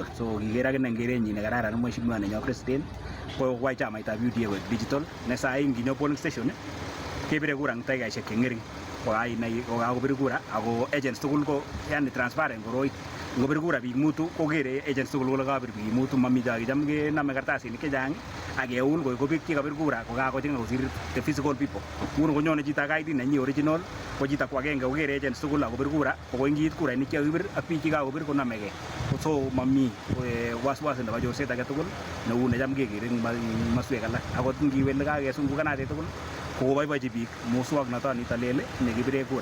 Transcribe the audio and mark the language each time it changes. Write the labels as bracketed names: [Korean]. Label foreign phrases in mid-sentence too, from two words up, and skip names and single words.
[Kalenjin] So kikere akine kerenyi nekararan mheshimiwa nenyo president kokwai chamaitab UDA koek digital ne sai nginyo [English] polling station [Kalenjin] kebire kura eng dakikaishek cheng'ering. Kokakobir kura ako agents tugul ko yani transparent koroit ngobir kura biik mutu kokere agents tugul kole kabir biik mutu mami cham kename kartasinik chechang ak keun ko biik chekabir kura ko kakochanga kosir [English] the physical people. [Kalenjin] Nguno konyone chito ak ID nenyi original ko chito ko agenge kokere agents tugul ak kobir kura ko ingit kurainik chekakibir ak biik chekakobir konamegei. So mami waswas nebo chorset age tugul neu necham kekere eng maswek alak. Akot ngiwe lekakesungukanate tugul koboiboichi biik muswoknotonito lel nekibire kura.